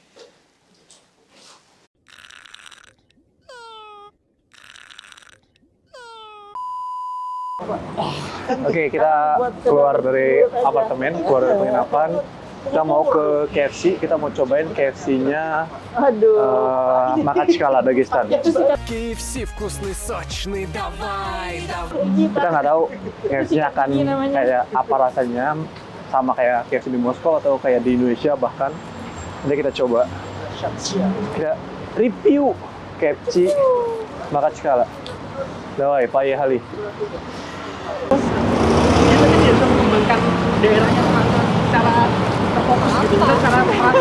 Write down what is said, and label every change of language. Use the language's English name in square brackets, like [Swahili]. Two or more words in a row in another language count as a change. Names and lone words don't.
[Indonesian] Oke, kita keluar dari apartemen, keluar dari penginapan. Kita mau ke KFC, kita mau cobain KFC-nya Makachkala, Dagestan. [Russian] KFC вкусный, сочный, давай, давай. [Indonesian] Kita nggak tahu KFC-nya akan kayak apa rasanya, sama kayak KFC di Moskow atau kayak di Indonesia bahkan. Nanti kita coba. Kita review KFC Makachkala. [Russian] Dawai, поехали. [Indonesian] Kita mengembangkan daerahnya secara terfokus gitu, secara merata.